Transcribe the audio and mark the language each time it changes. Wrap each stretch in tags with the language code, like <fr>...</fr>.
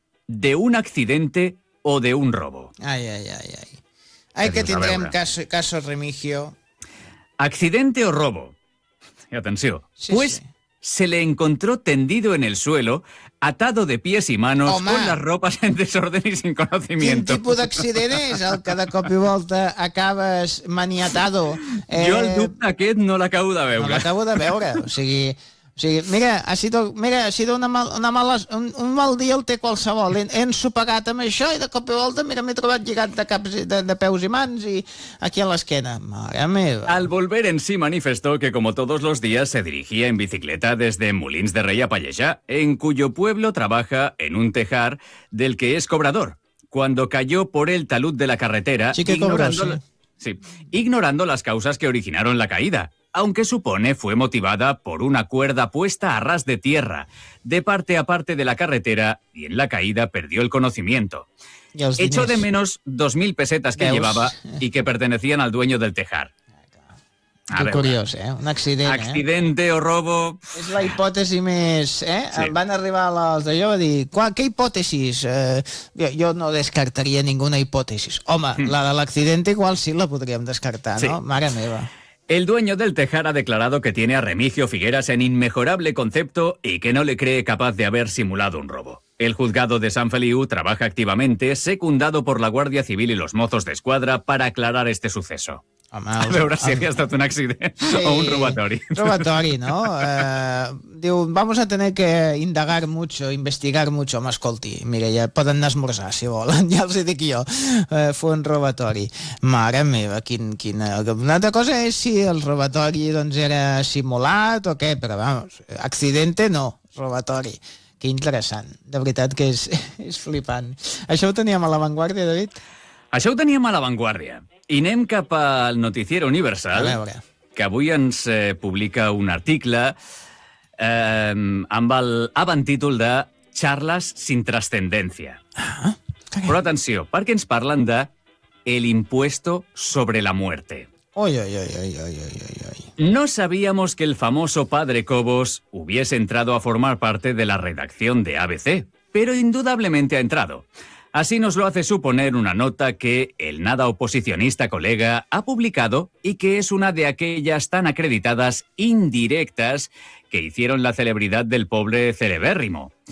<es>de un accidente o de un robo. Ay, ay, ay, ay. Hay que tener un caso remigio. ¿Accidente o robo? Y atención. Sí, pues sí. Se le encontró tendido en el suelo, atado de pies y manos, con las ropas en desorden y sin conocimiento.</es> <ca>¿Quin tipus d'accident és el que de cop i volta acabes maniatado? Jo el dubte aquest no l'acabo de veure. No l'acabo de veure, o sigui,</ca> <es>ha sido un mal</es> <ca>dia el té qualsevol. He ensopegat amb això i de cop i volta mira, m'he trobat lligat de caps de peus i mans i aquí a l'esquena. Mare meva.</ca> <es>Al volver en sí manifestó que como todos los días se dirigía en bicicleta desde Molins de Rey a Pallejà, en cuyo pueblo trabaja en un tejar del que es cobrador. Cuando cayó por el talud de la carretera, sí que cobró, sí. Ignorando las causas que originaron la caída, aunque supone fue motivada por una cuerda puesta a ras de tierra, de parte a parte de la carretera, y en la caída perdió el conocimiento. Echó de menos 2.000 pesetas que llevaba y que pertenecían al dueño del tejar. Qué curioso, ¿eh? Un accident, accidente. ¿Eh? O robo. Es la hipótesis más, ¿eh? Sí.</es> <ca>Van a arribar</ca> <es>los de yo a decir, ¿qué hipótesis? Yo no descartaría ninguna hipótesis. Home, la del accidente igual sí la podríamos descartar, sí. ¿No?</es> <ca>Mare meva.</ca> <es>El dueño del tejar ha declarado que tiene a Remigio Figueras en inmejorable concepto y que no le cree capaz de haber simulado un robo. El juzgado de San Feliu trabaja activamente, secundado por la Guardia Civil y los mozos de escuadra, para aclarar este suceso.</es> <ca>Home, a veure si havia estat un accident, sí, o un robatori. Robatori, no? Diu,</ca> <es>vamos a tener que indagar mucho, investigar mucho.</es> <ca>Home, escolti, mira, ja poden anar a esmorzar, si volen, ja els dic jo.</ca> <es>Fue un</es> <ca>robatori. Mare meva, quina... Una altra cosa és si el robatori doncs era simulat o què, però</ca> <es>vamos, accidente no,</es> <ca>robatori. Que interessant, de veritat que és flipant. Això ho teníem a La Vanguardia, David? Això ho teníem a La Vanguardia. I anem cap al Noticiero Universal, que avui ens publica un article amb el avantítol de</ca> <es>Charles sin trascendencia.</es> <ca>Però atenció, perquè ens parlen de</ca> <es>el impuesto sobre la muerte. Oy, oy, oy, oy, oy, oy, oy. No sabíamos que el famoso padre Cobos hubiese entrado a formar parte de la redacción de ABC, pero indudablemente ha entrado. Así nos lo hace suponer una nota que el nada oposicionista colega ha publicado y que es una de aquellas tan acreditadas indirectas que hicieron la celebridad del pobre celebérrimo.</es>